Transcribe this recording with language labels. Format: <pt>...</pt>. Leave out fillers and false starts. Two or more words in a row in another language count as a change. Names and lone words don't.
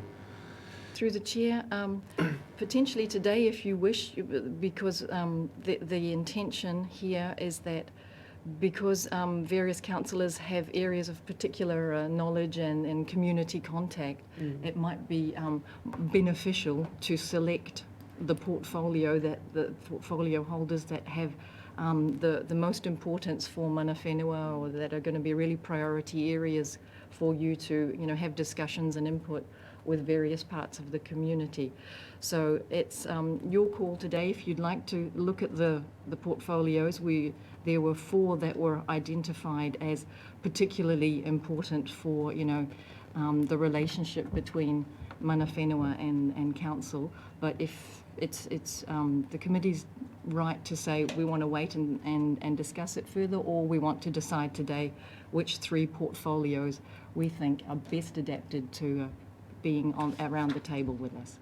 <en>Through the chair, potentially today if you wish, because the intention here is that because various councillors have areas of particular knowledge and community contact, it might be beneficial to select the portfolio holders that have the most importance for</en> <mi>mana whenua,</mi> <en>or that are going to be really priority areas for you to have discussions and input with various parts of the community. So it's your call today if you'd like to look at the portfolios. There were 4 that were identified as particularly important for the relationship between</en> <mi>mana whenua</mi> <en>and council. But if it's the committee's right to say we want to wait and discuss it further, or we want to decide today which 3 portfolios we think are best adapted to being around the table with us.</en>